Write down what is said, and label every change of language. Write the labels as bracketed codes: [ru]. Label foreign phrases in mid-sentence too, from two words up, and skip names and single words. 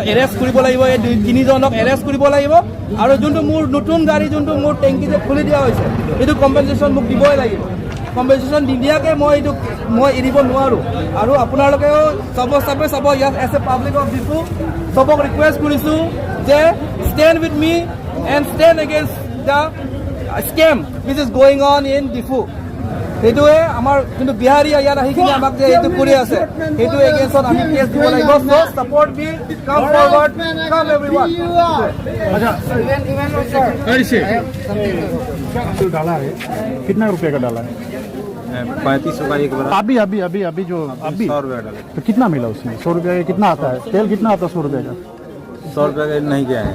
[as] এৰেষ্ট কৰিব লাগিব এই 3জনক এৰেষ্ট কৰিব লাগিব আৰু যোনটো মোৰ নতুন গাড়ী যোনটো মোৰ টেংকি যে খুলি দিয়া হৈছে সেইটো কম্পেনচেশ্যন মোক দিবই লাগিব কম্পেনচেশ্যন নিদিয়াকৈ মই এইটো মই এৰিব নোৱাৰোঁ আৰু আপোনালোকেও চাব ইয়াত [en] as a public of Diphu [as] চবক ৰিকুৱেষ্ট কৰিছোঁ যে [en] stand with me and stand against the scam which is going on in Diphu [as] সেইটোৱে আমাৰ কিন্তু বিহাৰী ইয়াত আহি কিনে আমাক যে এইটো কৰি আছে সেইটো এগেইনষ্টত আমি কেছ দিব লাগিব [en] so support me come forward come everyone [hi] अच्छा कैसे डाला है कितना रुपए का डाला है 3500 का एक बार अभी जो अभी 100 रुपया डाले तो कितना मिला उसमें 100 रुपये का कितना आता है तेल कितना आता है 100 रुपये का 100 रुपया का नहीं गया है